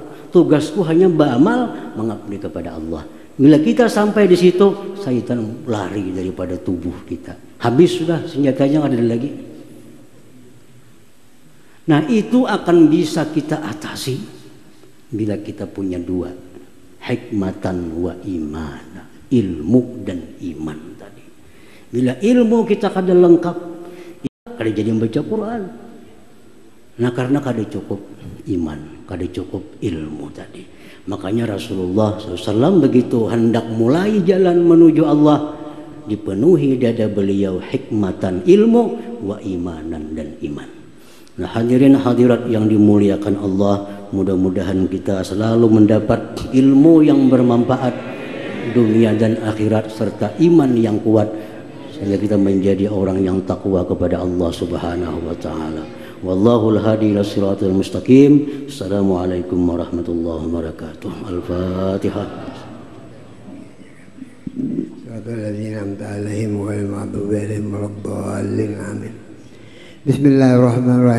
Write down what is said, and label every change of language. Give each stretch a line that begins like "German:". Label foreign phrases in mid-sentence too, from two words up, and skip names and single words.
Banjar: Tugasku hanya ba'amal, mengabdi kepada Allah.
Indonesian: Bila kita sampai di situ, syaitan lari daripada tubuh kita. Habis sudah, senjatanya nggak ada lagi. Nah, itu akan bisa kita atasi bila kita punya dua,
Arabic: حكمةً وإيمان,
Indonesian: ilmu dan iman tadi.
Banjar: Bila ilmu kita kada lengkap, kada jadi membaca Quran. Nah, karena kada cukup iman, kada cukup ilmu tadi.
Indonesian: Makanya Rasulullah SAW begitu hendak mulai jalan menuju Allah, dipenuhi dada beliau hikmatan, ilmu,
Arabic: وإيماناً
Indonesian: dan iman. Nah, hadirin hadirat yang dimuliakan Allah, mudah-mudahan kita selalu mendapat ilmu yang bermanfaat dunia dan akhirat, serta iman yang kuat, sehingga kita menjadi orang yang takwa kepada Allah
Arabic: سبحانه وتعالى. والله الهادي إلى صراط المستقيم. السلام عليكم ورحمة الله وبركاته. Al-Fatihah. الذين أنعمت عليهم غير المغضوب عليهم ولا الضالين آمين. بسم الله الرحمن الرحيم.